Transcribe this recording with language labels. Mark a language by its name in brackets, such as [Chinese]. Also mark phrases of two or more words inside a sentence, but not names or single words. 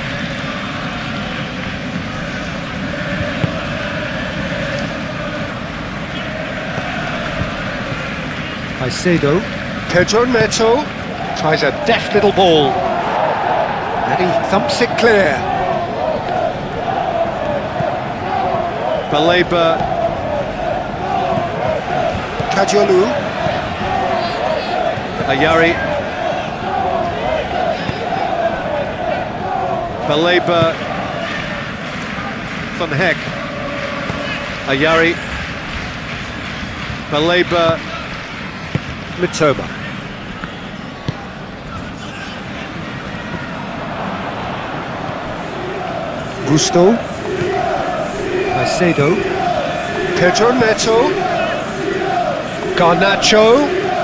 [English] Caicedo. Pedro Neto tries a deft little ball. And he thumps it clear. Baleba. Cajolu. Ayari. Baleba, Van Heck, Ayari, Baleba, Mitoma. Gusto, Caicedo, Pedro Neto, Garnacho.